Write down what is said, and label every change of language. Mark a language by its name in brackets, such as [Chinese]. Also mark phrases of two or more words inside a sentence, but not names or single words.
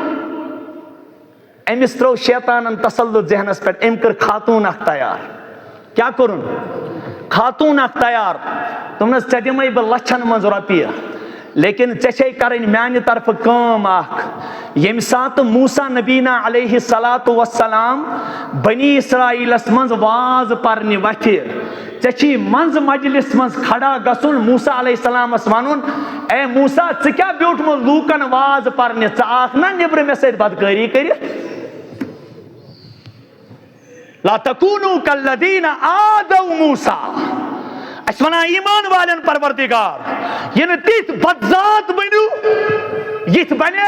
[Kashmiri] أمِس ترٛوو شیطانن تسلط ذہنس پٮ۪ٹھ أمۍ کٔر خاتوٗن اکھ تیار کیٛاہ کوٚرُن خاتوٗن اکھ تیار دوٚپنس ژےٚ دِمے بہٕ لچھن منٛز رۄپیہِ لیکن ژےٚ چھے کرٕنۍ میانہِ طرفہٕ کٲم اکھ ییٚمہِ ساتہٕ موسیٰ [Arabic] نبینا علیہ الصلاۃ والسلام [Kashmiri] بنی اسرائیلس منٛز واز پرنہِ وتھِ ژےٚ چھی منٛزٕ مجلس منٛز کھڑا گژھُن موسیٰ [Arabic] علیہ السلامس [Kashmiri] ونُن اے موسیٰ ژٕ کیٛاہ بیوٗٹھمُت لوٗکن واز پرنہِ ژٕ آکھ نا نیبرٕ مےٚ سۭتۍ بدکٲری کٔرِتھ [Arabic] لا تکونوا کالذین آذوا موسیٰ [Kashmiri] اَسہِ وَنان ایٖمان والٮ۪ن پروردگار یہِ نہٕ تِتھۍ بدذات بٔنِو یِتھ بنے